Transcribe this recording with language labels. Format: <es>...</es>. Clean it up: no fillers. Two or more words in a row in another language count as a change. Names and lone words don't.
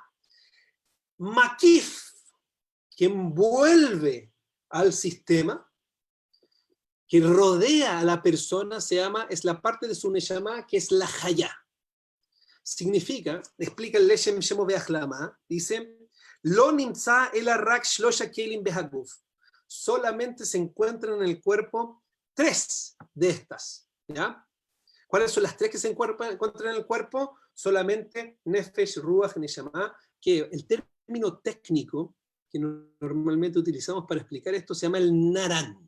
<es>Makif, que envuelve al sistema, que rodea a la persona, es la parte de su Neshama que es la Hayá. Significa, explica el Leshem Shemo Beachlama,</es> <he>dice, לא נמצא אלא רק שלושה כלים בהגוף.</he> <es>Solamente se encuentran en el cuerpo 3 de estas. ¿Ya? ¿Cuáles son las 3 que se encuentran en el cuerpo? Solamente</es> <he>נפש רוח נשמה,</he> <es>que el término técnico que normalmente utilizamos para explicar esto se llama el Naran.</es>